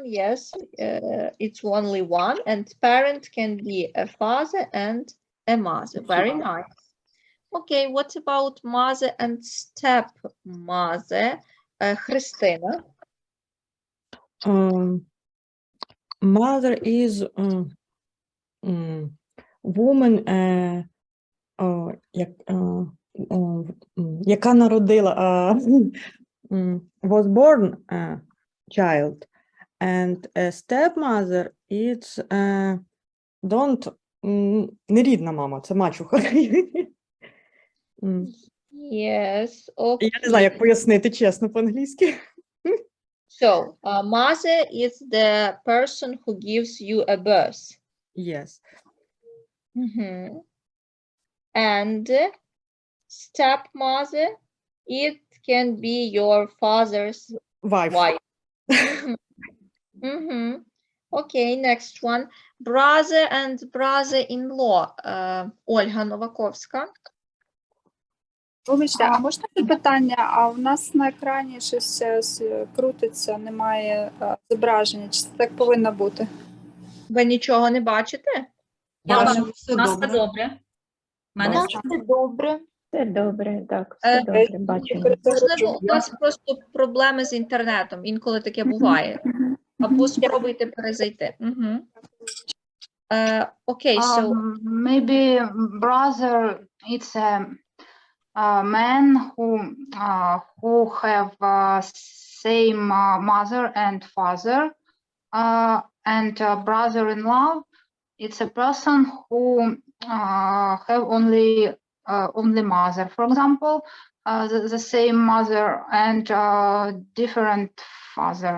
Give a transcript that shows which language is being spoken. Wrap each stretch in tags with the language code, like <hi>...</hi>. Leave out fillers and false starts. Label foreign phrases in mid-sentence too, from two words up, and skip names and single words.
<en>Yes, it's only one, and parent can be a father and a mother. Very nice. Okay, what about mother and stepmother? Christina? Mother is woman,</en> <uk>яка народила,</uk> <en>was born child, and a stepmother it's</en> <uk>не рідна мама, це мачуха.</uk> <en>Yes, okay.</en> <uk>Я не знаю, як пояснити чесно по-англійськи.</uk> <en>So, mother is the person who gives you a birth. Yes. And stepmother, it can be your father's wife. Okay, next one. Brother and brother-in-law.</en> <uk>Ольга Новаковська. Вибачте, а можна питання? А у нас на екрані щось крутиться, немає зображення. Чи це так повинно бути? Ви нічого не бачите? Я бачу, у нас все добре. Все добре. Все добре, так, все добре, бачимо. Можливо, у вас просто проблеми з інтернетом, інколи таке буває. Або спробуйте перезайти.</uk> <en>Okay, so maybe brother, it's a man who have same mother and father, and brother-in-law it's a person who have only mother, for example, the same mother and different father.</en>